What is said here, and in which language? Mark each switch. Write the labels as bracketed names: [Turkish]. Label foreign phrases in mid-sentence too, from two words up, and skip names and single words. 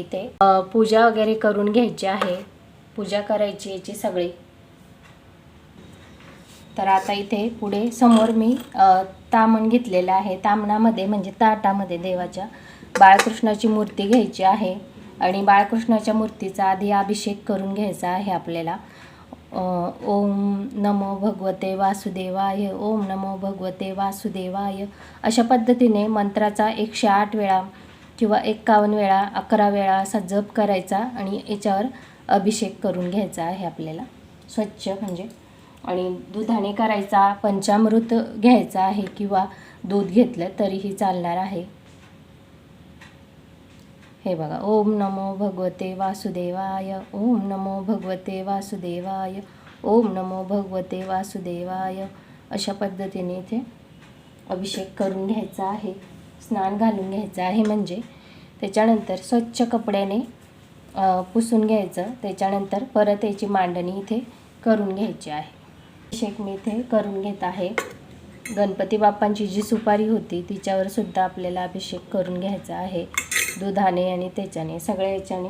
[Marathi] इथे पूजा वगैरे करून घ्यायची आहे, पूजा करायची याची सगळी। तर आता इथे पुढे समोर मी तामण घेतलेलं आहे. तामणामध्ये म्हणजे ताटामध्ये देवाच्या बाळकृष्णाची मूर्ती घ्यायची आहे आणि बाळकृष्णाच्या मूर्तीचा आधी अभिषेक करून घ्यायचा आहे आपल्याला. [Sanskrit] ओम नमो भगवते वासुदेवाय, ओम नमो भगवते वासुदेवाय [Marathi] अशा पद्धतीने मंत्राचा 108 वेळा किंवा 51 वेळा 11 वेळा असा जप करायचा आणि याच्यावर अभिषेक करून घ्यायचा आहे आपल्याला स्वच्छ म्हणजे. आणि दुधाने करायचा. पंचामृत घ्यायचा आहे किंवा दूध घेतलं तरीही चालणार आहे. हे बघा, [Sanskrit] ओम नमो भगवते वासुदेवाय, ओम नमो भगवते वासुदेवाय, ओम नमो भगवते वासुदेवाय [Marathi] अशा पद्धतीने इथे अभिषेक करून घ्यायचा आहे. स्नान घालून घ्यायचं आहे म्हणजे. त्याच्यानंतर स्वच्छ कपड्याने पुसून घ्यायचं. त्याच्यानंतर परत याची मांडणी इथे करून घ्यायची आहे. अभिषेक मी इथे करून घेत आहे. गणपती बाप्पांची जी सुपारी होती तिच्यावर सुद्धा आपल्याला अभिषेक करून घ्यायचा आहे दुधाने आणि त्याच्याने सगळ्या याच्याने.